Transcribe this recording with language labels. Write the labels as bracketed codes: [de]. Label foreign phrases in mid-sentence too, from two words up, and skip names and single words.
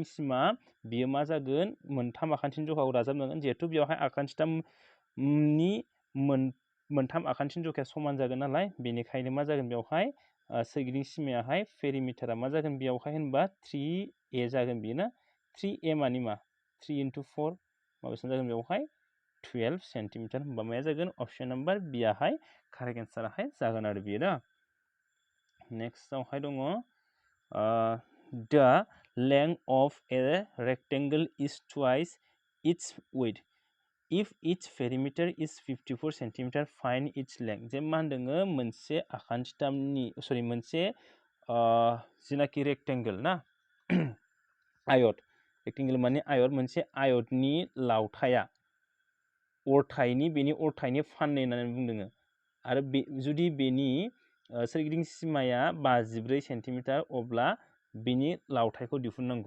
[brx] सिमा बियो मा जागोन मोनथाम आखान्थिनि जखाखौ दाजाबनांगोन जिहेतु बेवहाय आखान्थिथामनि मोनथाम आखान्थिनि जखाया समान जागोन नालाय बेनिखायनो मा जागोन बेवहाय सोरगिदिं सिमायाहाय पेरिमिटारा मा जागोन बेयावहाय होनबा 3a जागोन बियो ना 3a मानि मा 3 × 4 मा बेसेबां जागोन बेवहाय 12 सेन्टिमिटार होमबा माया जागोन [en] option number B [brx] आवहाय [en] correct answer-ahay [brx] जागोन आरो बियो ना नेक्स्टआवहाय दङ [en] the length of a rectangle is twice its width if its perimeter is 54 cm find its length [brx] जे मा होनदोङो मोनसे आखान्थिथामनि मोनसे जेनाखि रेक्टेंगल ना आयत रेक्टेंगल माने आयत मोनसे आयतनि लावथाया बेनि अरथायनि फाननै होननानै बुंदोङो आरो जुदि बेनि सोरगिदिं सिमाया 54 सेन्टिमिटार अब्ला बिनि लावथाइखौ दिहुननांगौ।